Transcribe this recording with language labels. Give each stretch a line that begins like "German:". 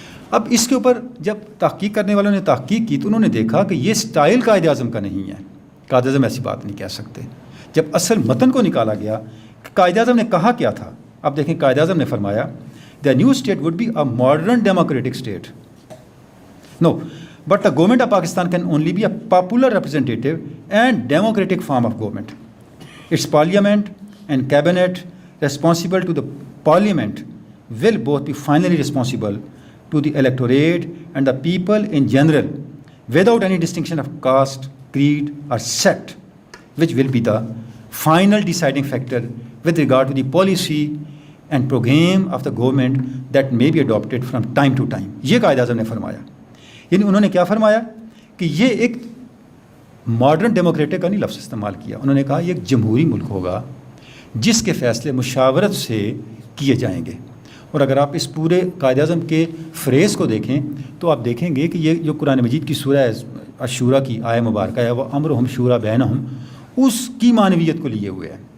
Urdu: اب اس کے اوپر جب تحقیق کرنے والوں نے تحقیق کی تو انہوں نے دیکھا کہ یہ سٹائل قائد اعظم کا نہیں ہے. قائد اعظم ایسی بات نہیں کہہ سکتے. جب اصل متن کو نکالا گیا کہ قائد اعظم نے کہا کیا تھا، اب دیکھیں قائد اعظم نے فرمایا
English: The new state would be a modern democratic state. No, but the government of Pakistan can only be a popular representative and democratic form of government. Its parliament and cabinet responsible to the parliament will both be finally responsible to the electorate and the people in general without any distinction of caste, creed or sect, which will be the final deciding factor with regard to the policy and program of the government that may be adopted from time to time.
Urdu: یہ قائد اعظم نے فرمایا. یعنی انہوں نے کیا فرمایا کہ یہ ایک ماڈرن ڈیموکریٹک کا نہیں لفظ استعمال کیا، انہوں نے کہا یہ ایک جمہوری ملک ہوگا جس کے فیصلے مشاورت سے کیے جائیں گے. اور اگر آپ اس پورے قائد اعظم کے فریز کو دیکھیں تو آپ دیکھیں گے کہ یہ جو قرآن مجید کی سورہ الشورى کی آیہ مبارکہ ہے وہ
Arabic: امرہم شورى بینہم،
Urdu: اس کی معنویت کو لیے ہوئے ہے.